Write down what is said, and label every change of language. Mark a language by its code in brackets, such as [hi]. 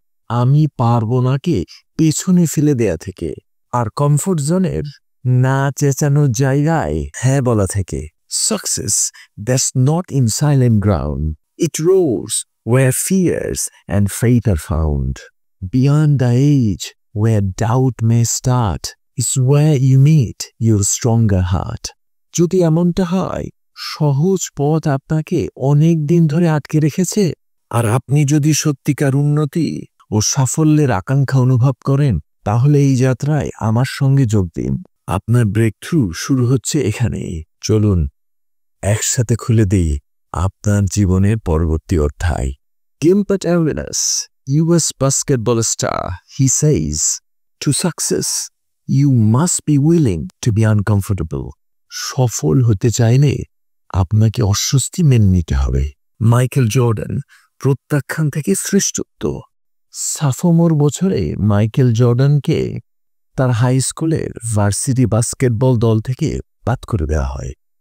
[bn] আমি পারবো নাকে পেছনে ফেলে দেয়া থেকে, আর কমফোর্ট জোনের না চেঁচানোর জায়গায় হ্যাঁ বলা থেকে। [en] Success that's not in silent ground, it rose where fears and faith are found. Beyond the age where doubt may start is where you meet your stronger heart. [bn] যদি এমনটা হয়, সহজ পথ আপনাকে অনেক দিন ধরে আটকে রেখেছে, আর আপনি যদি সত্যিকার উন্নতি ও সাফল্যের আকাঙ্ক্ষা অনুভব করেন, তাহলে এই যাত্রায় আমার সঙ্গে যোগ দিন। আপনার ব্রেক থ্রু শুরু হচ্ছে এখানেই। চলুন একসাথে খুলে দিই আপনার জীবনের পরবর্তী অধ্যায়। [en] Gilbert Arenas, US basketball star, he says, to success, you must be willing to be uncomfortable. [bn] সফল হতে চাইলে আপনাকে অস্বস্তি মেনে নিতে হবে। মাইকেল জর্ডান, প্রত্যাখ্যান থেকে শ্রেষ্ঠত্ব। সাফোমোর বছরে মাইকেল জর্ডানকে তার হাই স্কুলের ভার্সিটি বাস্কেটবল দল থেকে বাদ করে দেওয়া হয়।